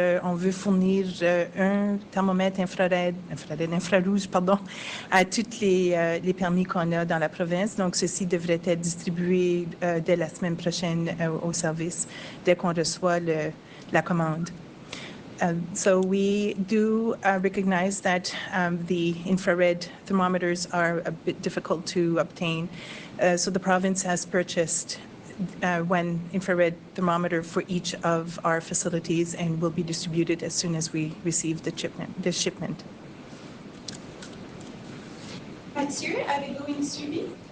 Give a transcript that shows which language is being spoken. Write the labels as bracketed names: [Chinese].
[French] On veut fournir un thermomètre infrarouge, à tous les permis qu'on a dans la province. Donc, ceci devrait être distribué dès la semaine prochaine au service, dès qu'on reçoit la commande. [English] So we do recognize that the infrared thermometers are a bit difficult to obtain. So the province has purchased one infrared thermometer for each of our facilities and will be distributed as soon as we receive the shipment. [French] Mathieu, avez-vous une suivi?